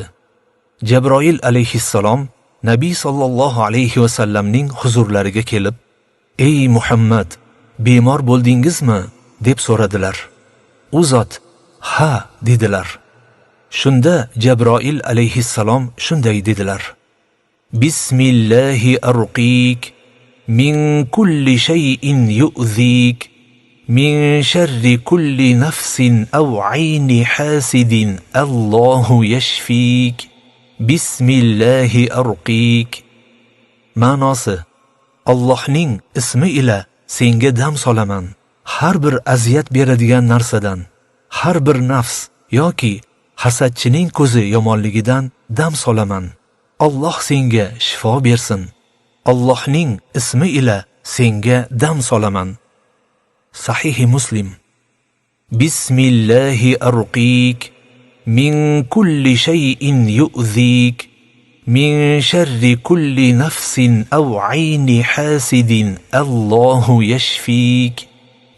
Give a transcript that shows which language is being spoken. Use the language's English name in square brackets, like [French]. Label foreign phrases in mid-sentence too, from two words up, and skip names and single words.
[Uzbek] Jabroil alayhissalom Nabiy sallallohu alayhi va sallamning huzurlariga kelib, "Ey Muhammad, bemor bo'ldingizmi?" deb so'radilar. U zot, "Ha" dedilar. Shunda Jabroil alayhissalom shunday dedilar: [Arabic] "بسم الله أرقيك من كل شيء يؤذيك من شر كل نفس أو عين حاسد الله يشفيك. بسم الله أرقيك." [Uzbek] Ma'nosi: Allohning ismi ila senga dam solaman. Har bir aziyat beradigan narsadan, har bir nafs yoki hasadchining ko'zi yomonligidan dam solaman. Alloh senga shifo bersin. Allohning ismi ila senga dam solaman. [Arabic] Sahih Muslim. بسم الله أرقيك من كل شيء يؤذيك من شر كل نفس أو عين حاسد الله يشفيك.